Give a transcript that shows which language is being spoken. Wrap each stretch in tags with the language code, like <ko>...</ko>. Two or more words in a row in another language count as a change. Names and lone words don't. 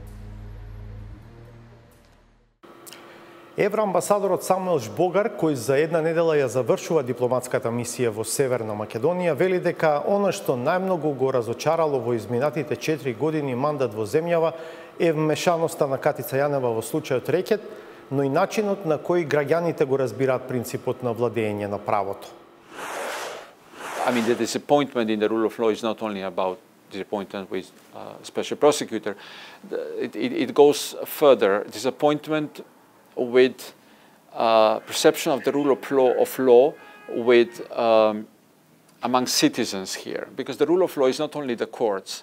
<mk>Евроамбасадорот Самуел Жбогар, кој за 1 недела ја завршува дипломатската мисија во Северна Македонија, вели дека она што најмногу го разочарало во изминатите 4 години мандат во земјава е вмешаноста на Катица Јанева во случајот Рекет, но и начинот на кој граѓаните го разбираат принципот на владење на правото.</mk> <en>I mean, the disappointment in the rule of law is not only about disappointment with special prosecutor. It goes further. Disappointment with perception of the rule of law with among citizens here, because the rule of law is not only the courts.</en>